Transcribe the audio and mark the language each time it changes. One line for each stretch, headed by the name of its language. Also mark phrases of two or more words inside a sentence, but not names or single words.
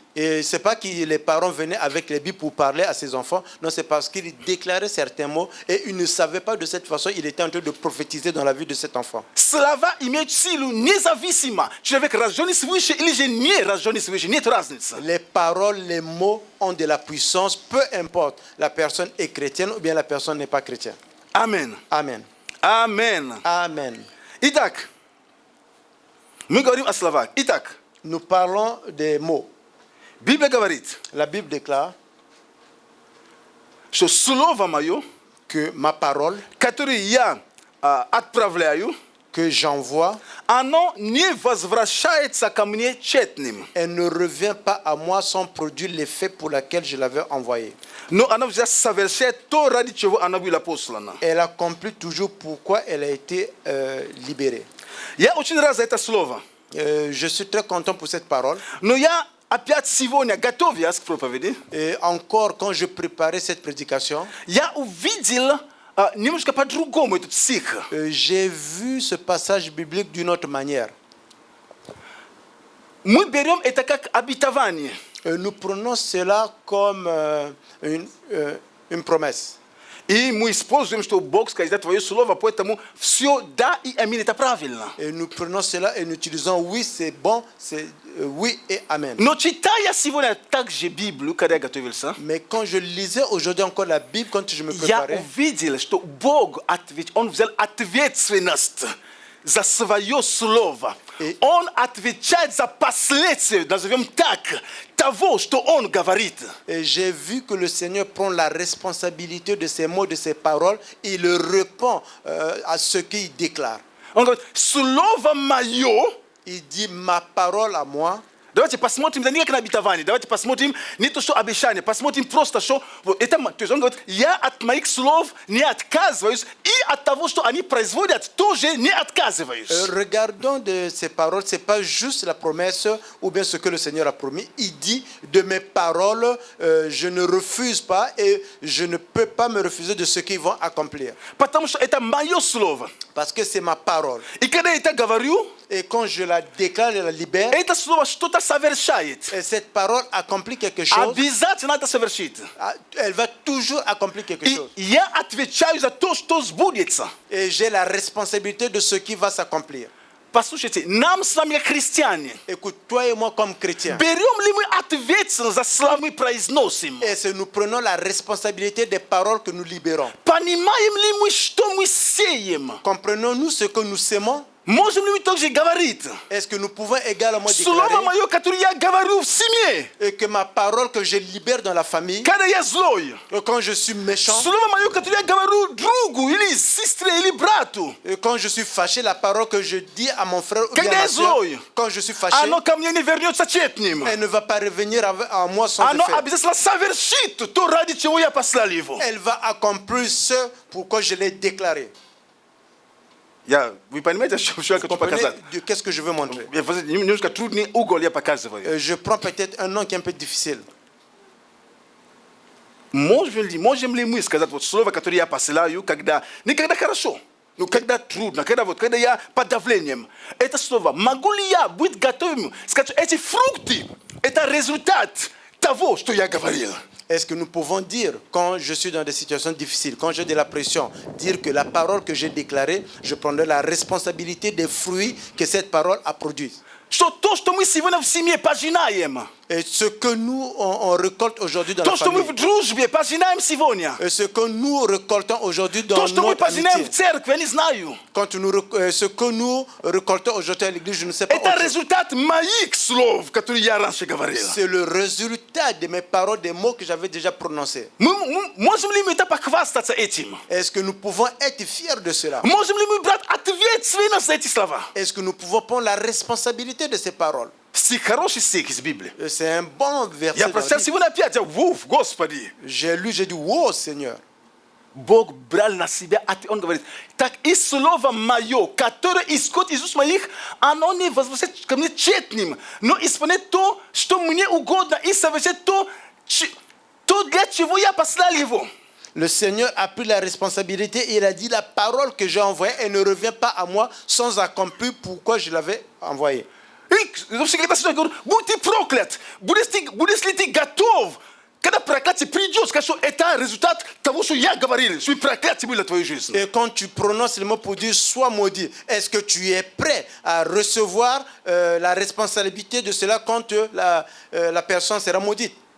French: Et c'est pas que les parents venaient avec les Bibles pour parler à ses enfants, non, c'est parce qu'ils déclaraient certains mots et ils ne savaient pas de cette façon, il était en train de prophétiser dans la vie de cet enfant.
Russian: Слова имеют силу независимо. Человек рожденный свыше или же не рожденный свыше, нет разницы.
French: Les paroles, les mots ont de la puissance, peu importe la personne est chrétienne ou bien la personne n'est pas chrétienne. Amen. Amen. Amen. Amen.
Russian: Итак, мы говорим о словах. Итак,
French: Nous parlons des mots.
Russian: Библия говорит,
French: La Bible déclare
Russian: что слово мое,
French: que ma parole
Russian: которое я отправляю,
French: que j'envoie,
Russian: оно не возвращается ко мне тщетным.
French: elle ne revient pas à moi sans produire l'effet pour lequel je l'avais envoyé.
Russian: Но оно уже совершает то, ради чего оно было послано.
French: Elle accomplit toujours pourquoi elle a été libérée.
Russian: Я очень рад за это слово.
French: Je suis très content pour cette parole.
Russian: Но я опять сегодня, готовясь к проповеди,
French: Et encore, quand je préparais cette prédication,
Russian: я увидел немножко по-другому этот стих.
French: j'ai vu ce passage biblique d'une autre manière.
Russian: Мы берем это как обетование.
French: Nous prenons cela comme une promesse.
Russian: И мы используем, что Бог сказал твое слово, поэтому все да и аминь, это правильно.
French: Et nous prenons cela et nous utilisons oui, c'est bon, c'est oui et amen.
Russian: Но читая сегодня также Библию, когда я готовился,
French: Mais quand je lisais aujourd'hui encore la Bible, quand je me
Russian: я
French: préparais,
Russian: увидел, что Бог Он взял ответственность за свое слово. Он отвечает за последствия, назовем так, того, что Он говорит.
French: et j'ai vu que le Seigneur prend la responsabilité de ses mots, de ses paroles, et il répond à ce qu'il déclare.
Russian: Он говорит, слово мое.
French: Il dit ma parole à moi.
Russian: Давайте посмотрим, да не как на обетование, давайте посмотрим не то, что обещание, посмотрим просто, что... Это, то есть он говорит, я от моих слов не отказываюсь, и от того, что они производят, тоже не отказываюсь.
French: Regardons de ces paroles, c'est pas juste la promesse ou bien ce que le Seigneur a promis. Il dit de mes paroles, je ne refuse pas et je ne peux pas me refuser de ce qu'ils vont accomplir.
Russian: Потому что это мое слово.
French: Parce que c'est ma parole.
Russian: И когда я это говорю,
French: Et quand je la déclare et la libère,
Russian: это слово что-то совершает.
French: et cette parole accomplit quelque chose,
Russian: Обязательно это совершит.
French: elle va toujours accomplir quelque
Russian: И
French: chose.
Russian: я отвечаю за то, что сбудется.
French: Et j'ai la responsabilité de ce qui va s'accomplir.
Russian: Послушайте, нам с вами, христиане,
French: Écoute, toi et moi comme chrétiens,
Russian: берем ли мы ответственность за слова мы произносим?
French: et nous prenons la responsabilité des paroles que nous libérons.
Russian: Понимаем ли мы, что мы сеем?
French: Comprenons-nous ce que nous sémons?
Russian: Можем ли мы также говорить?
French: Est-ce que nous pouvons également
Russian: Слово
French: déclarer
Russian: мое, которое я говорю в семье,
French: et que ma parole que je libère dans la famille,
Russian: когда я злой,
French: et quand je suis méchant,
Russian: слово мое, которое я говорю другу или сестре или брату,
French: et quand je suis fâché, la parole que je dis à mon frère ou bien
Russian: Когда
French: à
Russian: я
French: ma soeur,
Russian: злой,
French: quand je suis fâché,
Russian: оно ко мне не вернется тщетным.
French: elle ne va pas revenir à moi sans
Russian: Оно
French: effet.
Russian: обязательно совершит то, ради чего я послал его.
French: Elle va accomplir ce pourquoi je l'ai déclaré.
Russian: Вы понимаете, что я хочу
French: Comprenez
Russian: показать?
French: qu'est-ce que je veux montrer?
Russian: Немножко трудный угол я показываю.
French: Je prends peut-être un nom qui est un peu difficile.
Russian: Можем ли мы сказать вот слово, которое я посылаю, когда не когда хорошо, но когда трудно, когда я под давлением. Это слово, могу ли я быть готовым сказать, что эти фрукты, это результат того, что я говорил?
French: Est-ce que nous pouvons dire, quand je suis dans des situations difficiles, quand j'ai de la pression, dire que la parole que j'ai déclarée, je prendrai la responsabilité des fruits que cette parole a produits?
Russian: что то, что мы сегодня в семье пожинаем,
French: Et ce que nous, on récolte aujourd'hui dans la
Russian: то, что мы
French: famille,
Russian: в дружбе пожинаем сегодня,
French: et ce que nous récoltons aujourd'hui dans
Russian: то, что мы
French: notre
Russian: пожинаем в
French: amitié,
Russian: церкви, я не знаю,
French: ce que nous récoltons aujourd'hui à l'église, je ne sais pas.
Russian: это результат моих слов, которые я раньше говорил.
French: C'est le résultat de mes paroles, des mots que j'avais déjà prononcés.
Russian: Мы можем ли мы это похвастаться этим?
French: Est-ce que nous pouvons être fiers de cela?
Russian: Можем ли мы брать ответственность за эти слова?
French: Est-ce que nous pouvons prendre la responsabilité de ces paroles?
Russian: Стих, хороший стих из Библии.
French: C'est un bon verset.
Russian: Я
French: dans la
Russian: прочитал
French: Bible.
Russian: сегодня опять, Господи.
French: J'ai lu, j'ai dit, wow, Seigneur.
Russian: Бог брал на себя, Он говорит, так и слово мое, которое исходит из уст моих, оно не возвращается ко мне тщетным, но исполняет то, что мне угодно, и совершает то, для чего я послал его.
French: Le Seigneur a pris la responsabilité et il a dit la parole que j'ai envoyée, elle ne revient pas à moi sans accomplir pourquoi je l'avais envoyée.
Russian: И всегда я говорю, будь ты проклят, будешь ли ты готов, когда проклятие придет, сказать, что это результат того, что я говорил, что проклятие было в твоей жизни.
French: Et quand tu prononces le mot pour dire sois maudit, est-ce que tu es prêt à recevoir la responsabilité de cela quand la personne sera maudite?